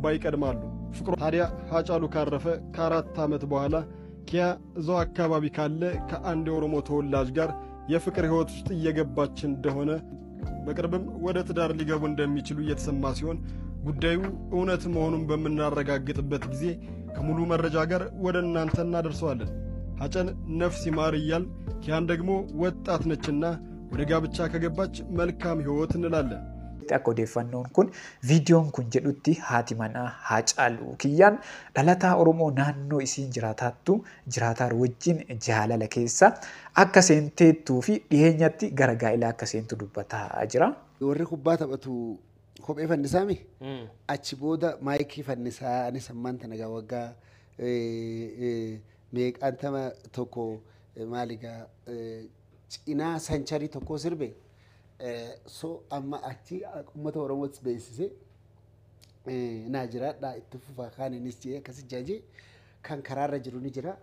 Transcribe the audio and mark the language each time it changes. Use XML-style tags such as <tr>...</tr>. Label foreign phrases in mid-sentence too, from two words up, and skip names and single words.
<am>ይቀድማሉ። ፍቅሩ ታዲያ ሃጫሉ ካረፈ ከ4 ዓመት በኋላ ኪያ እዛው አካባቢ ካለ ከአንድ የኦሮሞ ተወላጅ ጋር የፍቅር ህይወት ውስጥ እየገባች እንደሆነ በቅርብም ወደ ትዳር ሊገቡ እንደሚችሉ እየተሰማ ሲሆን ጉዳዩ እውነት መሆኑን በመናረጋግጥበት ጊዜ ከሙሉ መረጃ ጋር ወደ እናንተ እናደርሰዋለን። ሃጫን ነፍስ ይማር ይያል ኪያን ደግሞ ወጣት ነችና ወደ ጋብቻ ከገባች መልካም ህይወት እንላለን።</am> <om>akka odeeffannoon kun viidiyoon kun jedhutti haati manaa Haacaalu Kiyyaan dhalataa Oromoo naannoo isiin jiraataattu jiraataa wajjin jaalala keessa akka seenteettuu fi dhiyeenyatti gara gaa'ilaa akka seentu dubbataa jira. Warri kubbaa taphatu kophee fannisaami achi booda maayikii fannisaa ani sammaan tana gaa waggaa meeqaantama tokko maaligaa cinaa sancharii tokko sirbe so amma achi ummata Oromootti beeksise naa jiraadha itti fufaa kaaninis jee akkasi jaajee kan karaarra jiru ni jira.</om>